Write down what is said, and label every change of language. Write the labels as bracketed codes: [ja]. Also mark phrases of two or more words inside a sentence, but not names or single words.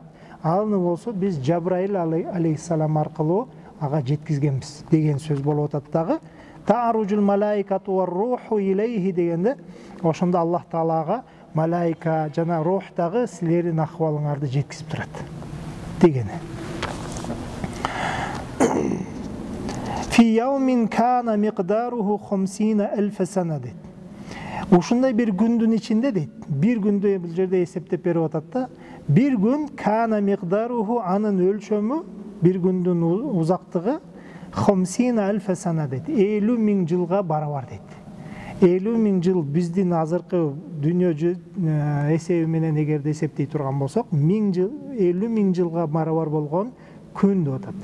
[ky] Аны болсо биз Жабраил алейхиссалам аркылуу ага жеткизгенбиз деген сөз болуп атат дагы. [ar] تعرج الملائكة والروح إليه [ky] дегенде, ошондо Аллах Таалага малайка жана рух дагы силердин акыбалыңарды жеткизип турат дегени. [ar] في يوم كان مقداره 50,000 سنة дейт. [ky] Ушундай бир күндүн ичинде дейт. Бир күндү бул жерде эсептеп берип атат да. Бир күн [ar] كان مقداره, [ky] анын өлчөмү, бир күндүн узактыгы 50,000 сана дейт. 50,000 жылга барабар дейт. 50,000 жыл биздин азыркы дүйнө эсеби менен эгерде эсептей турган болсок, 50,000 жылга барабар болгон күн деп атат.